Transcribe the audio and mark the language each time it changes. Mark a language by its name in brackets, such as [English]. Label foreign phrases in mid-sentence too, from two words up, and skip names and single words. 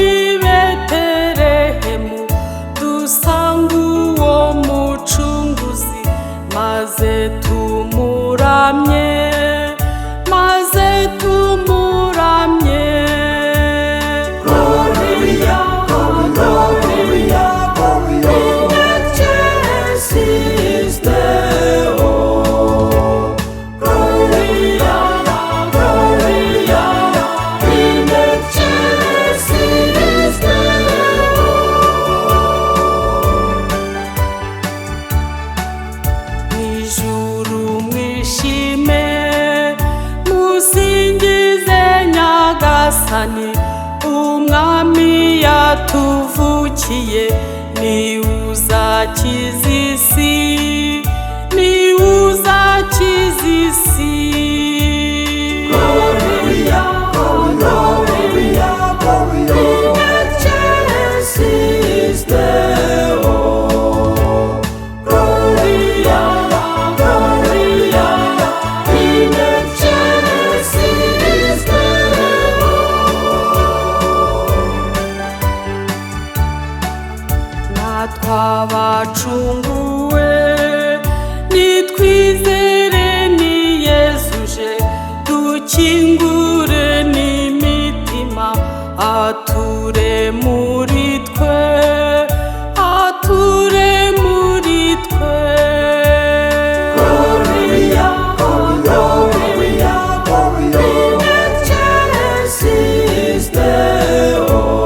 [Kinyarwanda] i Betelehemu, dusanga uwo mucunguzi, maze tumuramye, maze tumuramye. [Latin] Gloria, Gloria, Gloria, in excelsis Deo. Gloria, Gloria, in excelsis Deo. [Kinyarwanda] Mw'ijuru mwishime, musingize Nyagasani, umwami yatuvukiye, ni uzakiza isi, ni uzakiza isi. [Latin] Gloria, Gloria, Gloria, in excelsis Deo. Gloria, Gloria, in excelsis Deo. [Kinyarwanda] Natwe abacunguwe, nitwizere ni Yesu uje, dukingure n'imitima, ature muri twe, ature muri twe. [Latin] Gloria, Gloria, Gloria, in excelsis Deo.